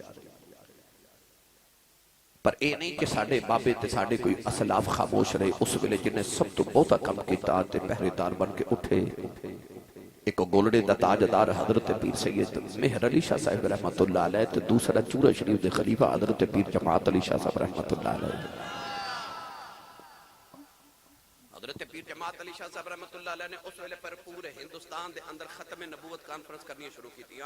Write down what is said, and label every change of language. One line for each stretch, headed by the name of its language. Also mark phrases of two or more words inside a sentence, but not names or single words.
Punjabi: پر اے نہیں کہ ساڈے بابے تے ساڈے کوئی اسلاف خاموش رہے، اس ویلے جنہیں سب تو بہتا کم کیتا تے پہرے دار بن کے اٹھے، ایک گولڑے دا تاجدار حضرت پیر سید مہر علی شاہ صاحب
Arabic: رحمت اللہ علیہ
Punjabi: تے دوسرا چورا شریف دے خلیفہ حضرت پیر جماعت علی شاہ صاحب
Arabic: رحمت اللہ علیہ۔
Punjabi: حضرت پیر جماعت علی شاہ صاحب
Arabic: رحمت اللہ علیہ
Punjabi: نے اس ویلے پر پورے ہندوستان دے اندر ختم نبوت کانفرنس کرنی شروع کی تھی۔